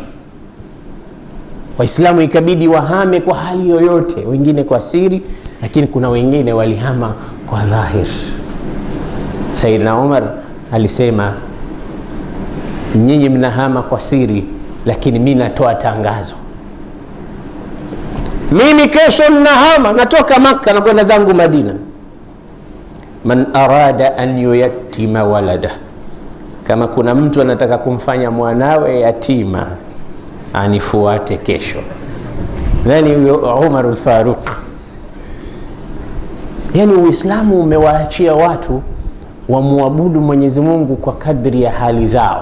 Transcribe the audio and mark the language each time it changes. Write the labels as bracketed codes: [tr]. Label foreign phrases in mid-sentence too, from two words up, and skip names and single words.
[sw] Waislamu ikabidi wahame kwa hali yoyote, wengine kwa siri, lakini kuna wengine walihama kwa dhahir. Sayyidina Umar alisema, nyinyi mnahama kwa siri, lakini mimi natoa tangazo, mimi kesho ninahama, natoka Makkah na kwenda zangu Madina. [ar] من أراد أن ييتم ولده, [sw] kama kuna mtu anataka kumfanya mwanawe yatima, anifuate kesho. Nani huyo? Umar al-Faruq. Yani Uislamu umewaachia watu wamuabudu Mwenyezi Mungu kwa kadri ya hali zao.